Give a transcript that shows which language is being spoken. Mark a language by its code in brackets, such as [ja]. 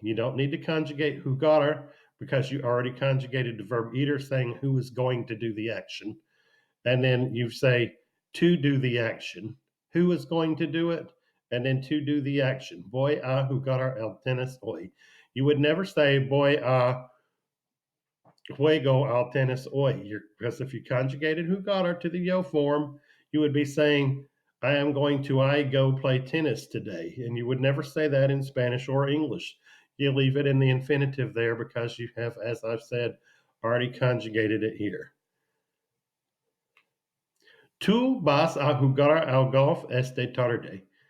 [en] You don't need to conjugate jugar because you already conjugated the verb ir saying who is going to do the action. And then you say to do the action. Who is going to do it? And then to do the action. [es] Voy a jugar al tenis hoy. [en] You would never say [es] voy a juego al tenis hoy. [en] Because if you conjugated jugar to the yo form, you would be saying I am going to go play tennis today. And you would never say that in Spanish or English. You leave it in the infinitive there because you have, as I've said, already conjugated it here. [es] Tú vas a jugar al golf esta tarde.